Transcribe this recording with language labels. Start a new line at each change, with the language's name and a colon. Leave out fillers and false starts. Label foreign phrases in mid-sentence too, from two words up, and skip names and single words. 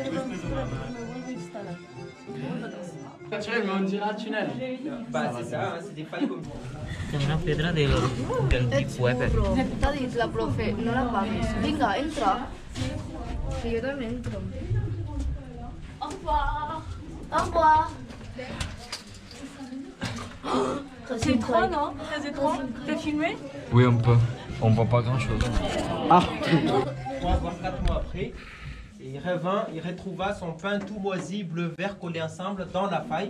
French: Naturel, mais on dirait un tunnel. Bah, c'est ça, hein, c'est des failles comme ça.
Spanish: Una piedra del tipo
Catalan: Bro, t'ha dit la profe, no la pagues. Vinga, entra.
Spanish: Que yo también entro.
French: Au revoir. Au revoir. C'est trop, non? C'est trop? T'as filmé? Oui, un peu. On voit pas grand chose. Ah. On va voir 4 mois après. Et il revint, il retrouva son pain tout moisi, bleu-vert collé ensemble dans la faille.